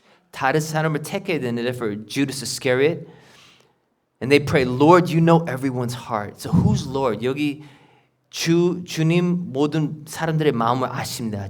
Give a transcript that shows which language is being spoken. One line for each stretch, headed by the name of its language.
Korean: 다른 사람을 택해야 되는데
English: for Judas Iscariot. And they pray, Lord, you know everyone's heart. So who's Lord?
Korean: 여기 주님 모든 사람들의 마음을 아십니다.